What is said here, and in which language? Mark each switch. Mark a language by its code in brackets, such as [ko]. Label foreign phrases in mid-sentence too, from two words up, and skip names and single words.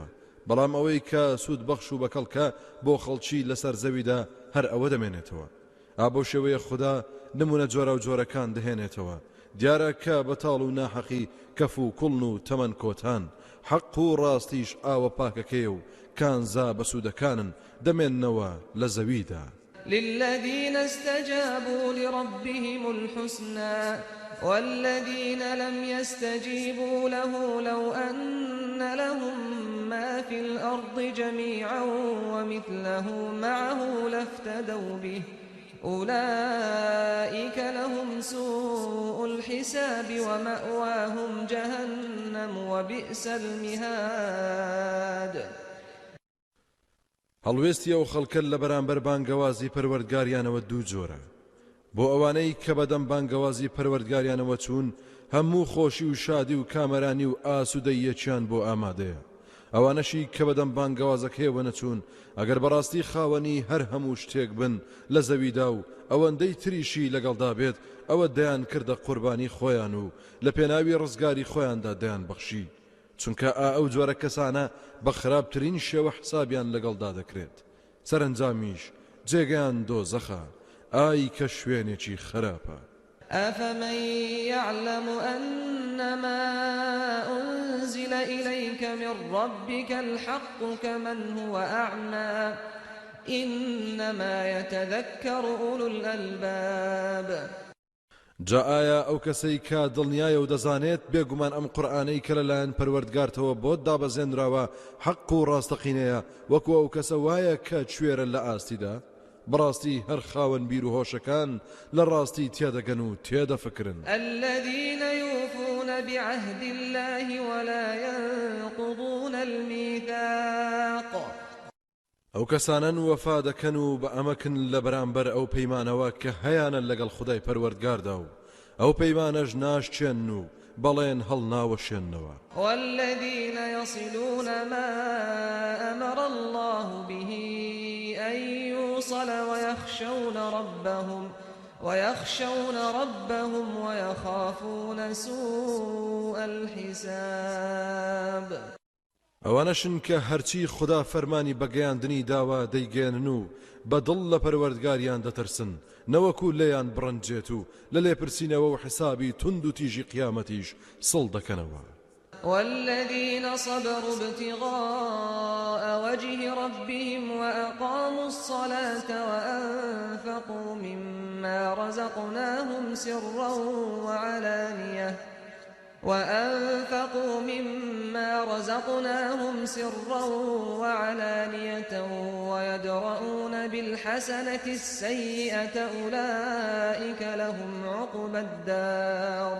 [ckb] بەڵام ئەوەی کە سوود بەخش و بەکەڵکە بۆ خەڵکی لەسەر زەویدا هەر ئەوە دەمێنێتەوە. ئابەو شێوەیە خوددا نمونە جۆرە و جۆرەکان دەهێنێتەوە. دیارە کە بەتاڵ و ناحەقی کەف و کوڵن و تەمەن کۆتان حەق و ڕاستیش ئاوە پاکەکەیە و کانزا بەسوودەکانن دەمێننەوە لە زەویدا. [ar] للذين استجابوا لربهم الحسنى والذين لم يستجيبوا له لو أن لهم ما في الأرض جميعا ومثله معه لافتدوا به أولئك لهم سوء الحساب ومأواهم جهنم وبئس المهاد. [ckb] هەڵوێستی ئەو خەڵکە لە بەرامبەر بانگەوازی پەروەردگاریانەوە دوو جۆرە. بۆ ئەوانەی کە بەدەم بانگەوازی پەروەردگاریانەوە چوون هەموو خۆشی و شادی و کامەرانی و ئاسوودەیەکیان بۆ ئامادەیە. ئەوانەشی کە بەدەم بانگەوازەکەیەوە نەچوون ئەگەر بەڕاستی خاوەنی هەر هەموو شتێک بن لە زەویدا و ئەوەندەی تریشی لەگەڵدا بێت ئەوە دەیان کردە قوربانی خۆیان و لە پێناوی ڕزگاری خۆیاندا دەیان بەخشی. چونکە ئەو جۆرە کەسانە بە خراپترین شێوە حسابیان لەگەڵدا دەکرێت. سەرنجامیش جێگەیان دۆزەخە. ئای کە شوێنێکی خراپە. [ar] أفمن يعلم أنما أنزل إليك من ربك الحق كمن هو أعمى إنما يتذكر أولو الألباب. [ckb] جا ئایا ئەو کەسەی کە دڵنیایە و دەزانێت بێگومان ئەم قورئانەی کە لەلایەن پەروەردگارتەوە بۆت دابەزێنراوە حەق و ڕاستەقینەیە وەکو ئەو کەسە وایە کە کوێرە لە ئاستیدا؟ بەڕاستی هەر خاوەن بیر و هۆشەکان لە ڕاستی تێدەگەن و تێدەفکرن. [ar] الذين يوفون بعهد الله ولا ينقضون الميثاق. [ckb] ئەو کەسانن وەفا دەکەن و بە ئەمەکن لە بەرامبەر ئەو پەیمانەوە کە هەیانە لەگەڵ خودای پەروەردگاردا و ئەو پەیمانەش ناشچێن و بەڵێن هەڵناوەشێننەوە. [ar] والذين يصلون ما أمر الله به أن يوصل ويخشون ربهم ويخافون سوء الحساب. [ckb] ئەوانەشن کە هەرچی خوددا فەرمانی بەگەیاندنی داوا دەیگێنن و بەدڵ لە پەروەردگاریان دەترسن نەوەکو لێیان بڕەنجێت و لە لێپرسینەوە و حسابی تند و تیژی قیامەتیش سڵ دەکەنەوە. [ar] والذين صبروا ابتغاء وجه ربهم وأقاموا الصلاة وأنفقوا مما رزقناهم سرا وعلانية ويدرؤون بالحسنة السيئة أولئك لهم عقبى الدار.